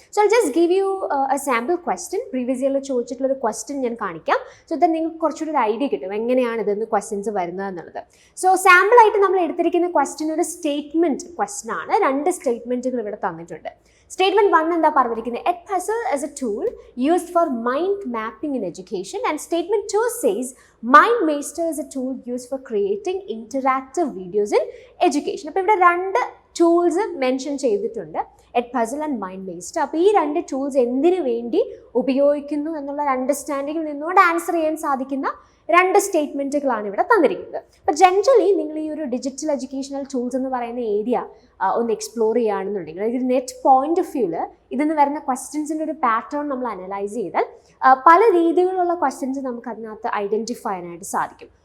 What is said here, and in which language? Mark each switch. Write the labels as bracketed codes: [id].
[ml] So I just give you A sample question. Previous ഇയറിൽ ചോദിച്ചിട്ടുള്ളൊരു question ഞാൻ കാണിക്കാം. So then നിങ്ങൾക്ക് കുറച്ചുകൂടി ഒരു ഐഡിയ കിട്ടും എങ്ങനെയാണ് ഇതെന്ന് ക്വസ്റ്റ്യൻസ് വരുന്നത് എന്നുള്ളത്. സോ സാമ്പിളായിട്ട് നമ്മൾ എടുത്തിരിക്കുന്ന ക്വസ്റ്റ്യൻ ഒരു സ്റ്റേറ്റ്മെൻറ്റ് ക്വസ്റ്റ്യൻ ആണ്. 2 സ്റ്റേറ്റ്മെൻറ്റുകൾ ഇവിടെ തന്നിട്ടുണ്ട്. Statement 1 എന്താ പറഞ്ഞിരിക്കുന്നത്? [en] Edpuzzle is a tool used for mind mapping in education, and statement 2 says MindMeister is a tool used for creating interactive videos in education. [ml] അപ്പോൾ ഇവിടെ 2 ടൂൾസ് മെൻഷൻ ചെയ്തിട്ടുണ്ട്, Edpuzzle ആൻഡ് MindMeister. അപ്പോൾ ഈ 2 ടൂൾസ് എന്തിനു വേണ്ടി ഉപയോഗിക്കുന്നു എന്നുള്ള അണ്ടർസ്റ്റാൻഡിങ്ങിൽ നിന്നുകൊണ്ട് ആൻസർ ചെയ്യാൻ സാധിക്കുന്ന 2 സ്റ്റേറ്റ്മെൻറ്റുകളാണ് ഇവിടെ തന്നിരിക്കുന്നത്. അപ്പോൾ ജനറലി നിങ്ങൾ ഈ ഒരു ഡിജിറ്റൽ എഡ്യൂക്കേഷണൽ ടൂൾസ് എന്ന് പറയുന്ന ഏരിയ ഒന്ന് എക്സ്പ്ലോർ ചെയ്യുകയാണെന്നുണ്ടെങ്കിൽ, ഒരു നെറ്റ് പോയിന്റ് ഓഫ് വ്യൂവിൽ ഇതിന്ന് വരുന്ന ക്വസ്റ്റ്യൻസിൻ്റെ ഒരു പാറ്റേൺ നമ്മൾ അനലൈസ് ചെയ്താൽ പല രീതിയിലുള്ള ക്വസ്റ്റ്യൻസ് നമുക്ക് അതിനകത്ത് ഐഡൻറ്റിഫൈ ചെയ്യാനായിട്ട് സാധിക്കും.